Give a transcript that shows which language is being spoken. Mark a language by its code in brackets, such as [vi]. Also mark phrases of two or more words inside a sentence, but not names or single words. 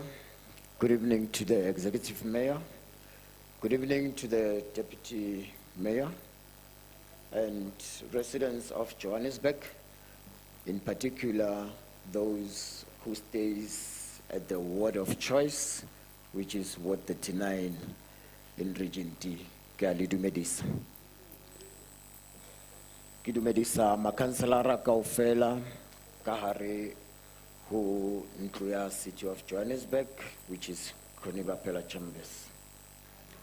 [en] Good evening to the Executive Mayor. Good evening to the Deputy Mayor and residents of Johannesburg, in particular those who stays at the ward of choice, which is Ward 39 in Region D. [st] Ke a le dumedisa. Ke dumedisa makhanselara kaofela ka hare ho ntlo ya City of Johannesburg, [en] which is Conibapela Chambers.